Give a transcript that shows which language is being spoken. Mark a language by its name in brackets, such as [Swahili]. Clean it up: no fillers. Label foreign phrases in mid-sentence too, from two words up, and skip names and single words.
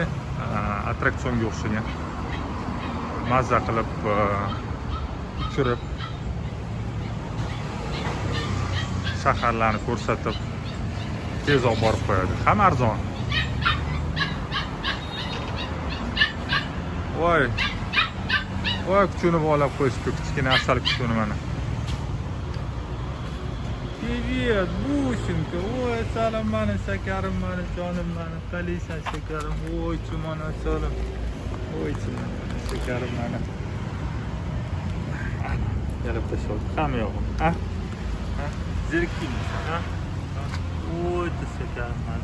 [Uzbek] Attraksionga o'xshagan. Maza qilib uchirib shaharlarni ko'rsatib tez olib borib qo'yadi. Ham arzon. Voy. Voy, kuchini bog'lab qo'yishdi, kichkina asal kuchini mana. [Russian] Привет, Бусинка. Ой, [Uzbek] salom mana, shakarim mana, jonim mana. Qalisan shakarim. Voy, chumana salom. Voy, chumana shakarim mana. Yana tashlab, hamma yo'q. Ha? Ha? Zerikdingmi, ha? Voy, shakarim mana.